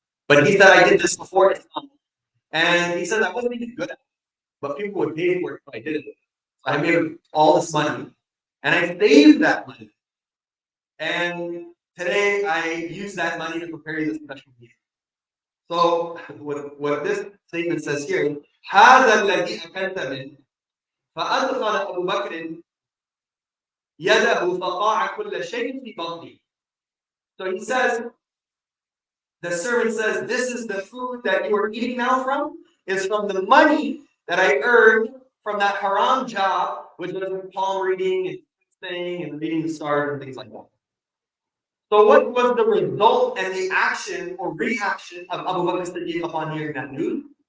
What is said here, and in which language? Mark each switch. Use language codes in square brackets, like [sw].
[en] But he said, I did this before Islam. And he said I wasn't even good at it, but people would pay for it if I did it. So I made all this money and I saved that money. And today I use that money to prepare you this special meal. So what this statement says here, [ar] هذا الذي أكلت منه فأدخل أبو بكر يده فقاع كل شيء في بطني. [en] So he says, the servant says, this is the food that you are eating now from, is from the money that I earned from that haram job, which was palm reading and thing and reading the stars and things like that. So what was the result and the action or reaction of Abu Bakr Siddiq upon hearing that news?